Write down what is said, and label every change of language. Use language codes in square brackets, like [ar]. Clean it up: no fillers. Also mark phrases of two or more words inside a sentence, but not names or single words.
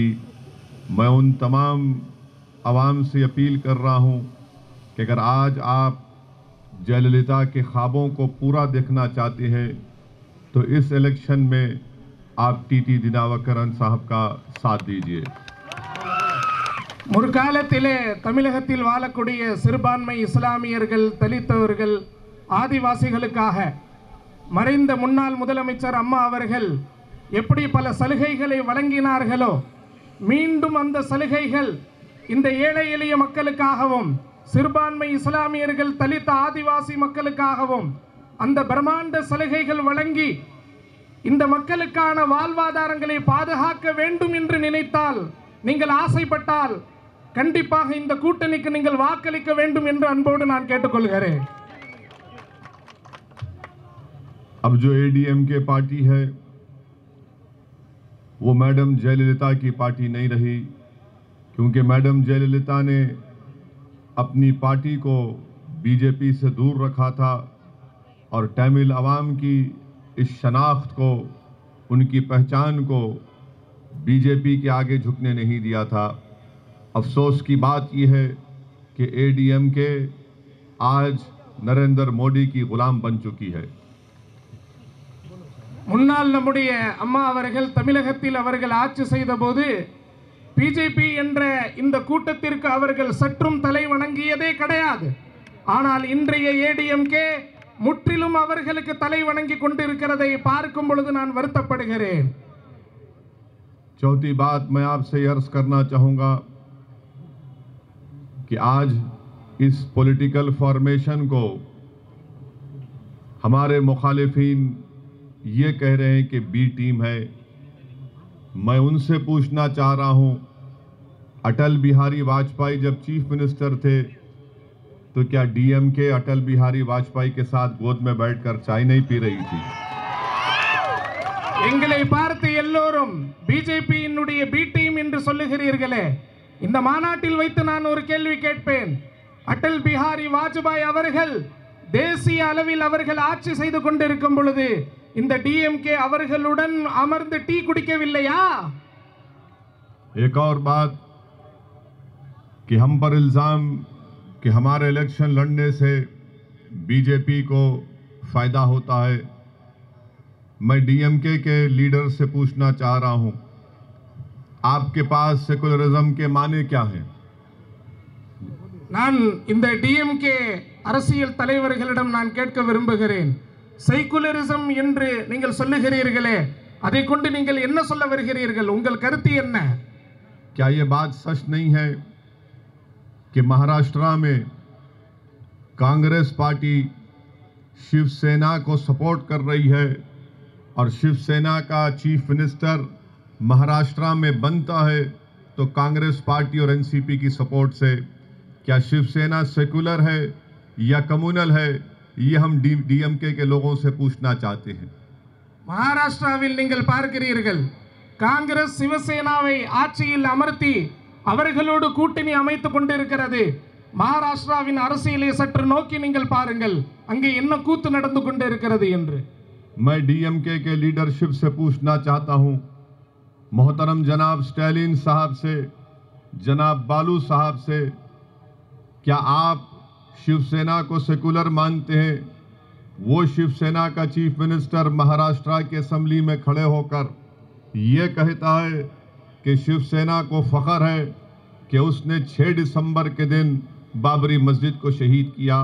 [hi] मैं उन तमाम आवाम से अपील कर रहा हूं कि अगर आज आप जयललिता के ख्वाबों को पूरा देखना चाहते हैं तो इस इलेक्शन में आप टीटी दिनावकरन साहब का साथ दीजिए। [ta] முற்காலத்திலே தமிழகத்தில் வாழக்கூடிய சிறுபான்மை இஸ்லாமியர்கள், தலித்தவர்கள், ஆதிவாசிகளுக்காக மறைந்த முன்னாள் முதலமைச்சர் அம்மா அவர்கள் எப்படி பல சலுகைகளை வழங்கினார்களோ, மீண்டும் அந்த சலுகைகள் இந்த ஏழை எளிய மக்களுக்காகவும் சிறுபான்மை இஸ்லாமியர்கள், தலித், ஆதிவாசி மக்களுக்காகவும் அந்த பிரம்மாண்ட சலுகைகள் வழங்கி இந்த மக்களுக்கான வாழ்வாதாரங்களை பாதுகாக்க வேண்டும் என்று நினைத்தால், நீங்கள் ஆசைப்பட்டால் கண்டிப்பாக இந்த கூட்டணிக்கு நீங்கள் வாக்களிக்க வேண்டும் என்று அன்போடு நான் கேட்டுக்கொள்கிறேன்। [hi] अब जो एडीएमके पार्टी है वो मैडम जयललिता की पार्टी नहीं रही, क्योंकि मैडम जयललिता ने अपनी पार्टी को बीजेपी से दूर रखा था और तमिल अवाम की इस शनाख्त को, उनकी पहचान को बीजेपी के आगे झुकने नहीं दिया था। अफसोस की बात यह है कि एडीएमके आज नरेंद्र मोदी की गुलाम बन चुकी है। [ta] முன்னாள் நம்முடைய அம்மா அவர்கள் தமிழகத்தில் அவர்கள் ஆட்சி செய்தபோது பிஜேபி என்ற இந்த கூட்டத்திற்கு அவர்கள் சற்றும் தலை வணங்கியதே கிடையாது। ஆனால் இன்றைய ஏடிஎம்கே முற்றிலும் அவர்களுக்கு தலை வணங்கி கொண்டிருக்கிறதை பார்க்கும் பொழுது நான் வருத்தப்படுகிறேன்। [hi] चौथी बात मैं आपसे अर्ज करना चाहूँगा कि आज इस [en] political formation [hi] को हमारे मुखालिफिन ये कह रहे हैं कि [en] B team [hi] है। मैं उनसे पूछना चाह रहा हूं, अटल बिहारी वाजपेयी जब [en] chief minister [hi] थे तो क्या डीएमके अटल बिहारी वाजपेयी के साथ गोद में बैठकर चाय नहीं पी रही थी? [ta] எங்களை பார்த்து எல்லோரும் பிஜேபியினுடைய [en] B team [ta] என்று சொல்லுகிறீர்களே, இந்த மாநாட்டில் வைத்து நான் ஒரு கேள்வி கேட்பேன்। அடல் பிஹாரி வாஜ்பாய் அவர்கள் தேசிய அளவில் அவர்கள் ஆட்சி செய்து கொண்டிருக்கும் பொழுது இந்த डीएमके அவர்களுடன் அமர்ந்து டீ குடிக்கவில்லையா? [hi] एक और बात कि हम पर इल्जाम कि हमारे इलेक्शन लड़ने से बीजेपी को फायदा होता है। मैं डीएमके के लीडर से पूछना चाह रहा हूं, आपके पास सेकुलरिज्म के माने क्या हैं? [ta] நான் இந்த डीएमके அரசியல் தலைவர்களிடம் நான் கேட்க விரும்புகிறேன், செகுலரிசம் என்று நீங்கள் சொல்லுகிறீர்களே, அதை கொண்டு நீங்கள் என்ன சொல்ல வருகிறீர்கள்? உங்கள் கருத்து என்ன? [hi] क्या ये बात सच नहीं है कि महाराष्ट्र में कांग्रेस पार्टी शिवसेना को सपोर्ट कर रही है और शिवसेना का [en] chief minister [hi] महाराष्ट्र में बनता है तो कांग्रेस पार्टी और एनसीपी की सपोर्ट से? क्या शिवसेना सेकुलर है या कम्युनल है? ये हम डीएमके के लोगों से पूछना चाहते हैं। [ta] மகாராஷ்டிராவில் நீங்கள் பார்க்கிறீர்கள், காங்கிரஸ் சிவசேனாவை ஆட்சியில் அமர்த்தி அவர்களோடு கூட்டணி அமைத்துக் கொண்டிருக்கிறது। மகாராஷ்டிராவின் அரசியலை சற்று நோக்கி நீங்கள் பாருங்கள், அங்கே என்ன கூத்து நடந்து கொண்டிருக்கிறது என்று। [hi] मैं डीएमके के लीडरशिप से पूछना चाहता हूं, मोहतरम जनाब स्टालिन साहब से, जनाब बालू साहब से, क्या आप शिवसेना को सेकुलर मानते हैं? वो शिवसेना का [en] chief minister [hi] महाराष्ट्र के असेंबली में खड़े होकर ये कहता है कि शिवसेना को फख्र है कि उसने 6 दिसंबर के दिन बाबरी मस्जिद को शहीद किया।